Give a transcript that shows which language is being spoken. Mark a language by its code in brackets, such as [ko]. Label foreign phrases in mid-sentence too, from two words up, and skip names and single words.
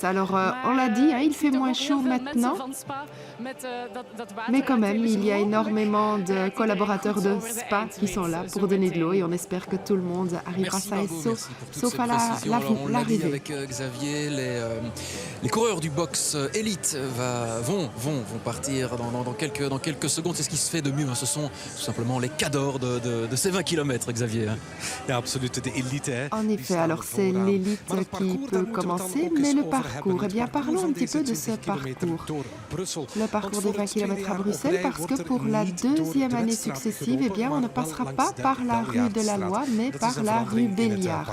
[fr] Alors, on l'a dit, il fait moins chaud maintenant. Mais quand même, il y a énormément de collaborateurs de Spa qui sont là pour donner de l'eau et on espère que tout le monde arrivera sain et sauf à l'arrivée. Avec Xavier, les coureurs du box élite vont partir dans quelques secondes. C'est ce qui se fait de mieux. Ce sont tout simplement les cadors de ces 20 km, Xavier. [nl] Ja, absoluut, de élite. [fr] En effet, alors c'est l'élite qui peut commencer, mais le parcours, eh bien parlons un petit peu de ce parcours. Le parcours des 20 km à Bruxelles, parce que pour la deuxième année successive, eh bien on ne passera pas par la rue de la Loi, mais par la rue Béliard.